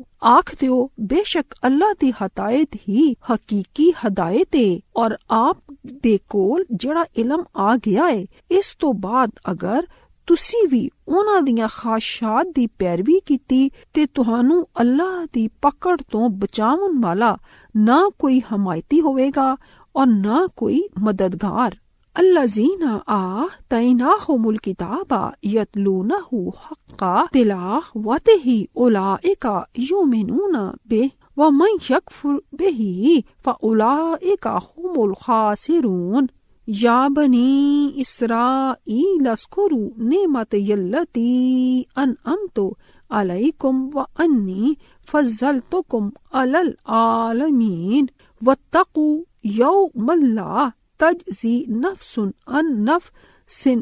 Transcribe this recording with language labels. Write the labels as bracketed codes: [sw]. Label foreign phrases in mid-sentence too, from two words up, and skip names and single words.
[pa] ਆਖ ਦਿਓ, ਬੇਸ਼ੱਕ ਅੱਲਾਹ ਦੀ ਹਦਾਇਤ ਹੀ ਹਕੀਕੀ ਹਦਾਇਤ ਏ, ਔਰ ਆਪ ਦੇ ਕੋਲ ਜਿਹੜਾ ਇਲਮ ਆ ਗਿਆ ਏ, ਇਸ ਤੋਂ ਬਾਅਦ ਅਗਰ ਤੁਸੀਂ ਵੀ ਉਹਨਾਂ ਦੀਆਂ ਖਾਸ਼ਾਤ ਦੀ ਪੈਰਵੀ ਕੀਤੀ ਤੇ ਤੁਹਾਨੂੰ ਅੱਲਾਹ ਦੀ ਪਕੜ ਤੋਂ ਬਚਾਉਣ ਵਾਲਾ ਨਾ ਕੋਈ ਹਮਾਇਤੀ ਹੋਵੇਗਾ ਔਰ ਨਾ ਕੋਈ ਮਦਦਗਾਰ। [ar] الذين آتيناهم الكتاب يتلونه حق تلاوته أولئك يؤمنون به ومن يكفر به فأولئك هم الخاسرون يا بني إسرائيل اذكروا نعمتي التي أنعمت عليكم وأني فضلتكم على العالمين واتقوا يوما لا تجزي نفس عن نفس